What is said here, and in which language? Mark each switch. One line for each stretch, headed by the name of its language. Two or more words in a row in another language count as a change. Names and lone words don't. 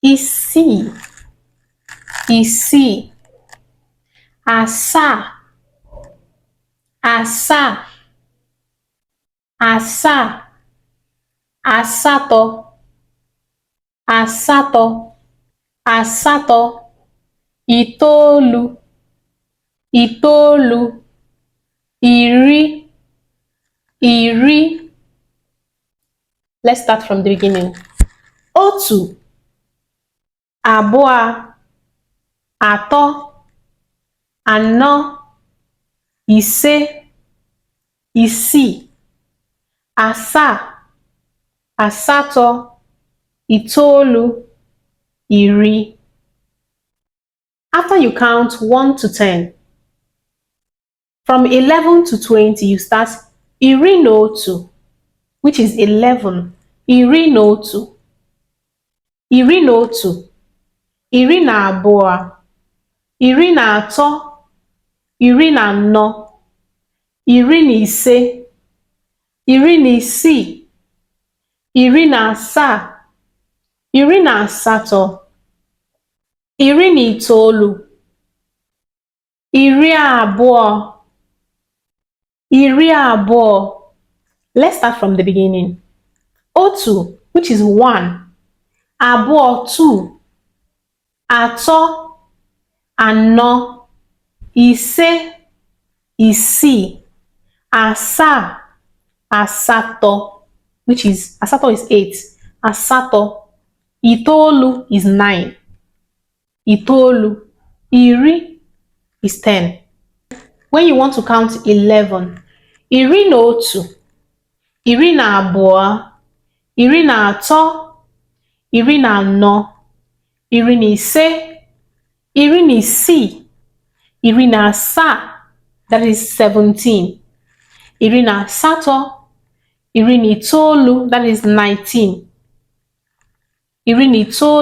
Igbo: isii, isii, asaa, asaa, asaa, asatọ, asatọ, asatọ, itoolu, itoolu, iri, iri.
English: Let's start from the beginning.
Igbo: Otu, abụọ, atọ, anọ, ise, isii, asaa, asatọ, itoolu, iri.
English: After you count 1 to 10, from 11 to 20, you start
Igbo: iri na otu,
English: which is 11.
Igbo: Iri na otu, iri na otu, iri na abụọ, iri na atọ, iri na anọ, iri na ise, iri na isii, iri na asaa, iri na asatọ, iri na itoolu, iri abụọ, iri abụọ.
English: Let's start from the beginning.
Igbo: Otu,
English: which is 1,
Igbo: abụọ, 2, atọ, anọ, ise, isii, asaa, asatọ,
English: which is asatọ is 8,
Igbo: asatọ, itoolu
English: is 9,
Igbo: itoolu, iri
English: is 10. When you want to count 11,
Igbo: iri na otu, iri na abụọ, iri na atọ, iri na anọ, iri na ise, iri na isii, iri na asaa,
English: that is 17,
Igbo: iri na asatọ, iri na itoolu,
English: that is 19,
Igbo: iri na itoolu.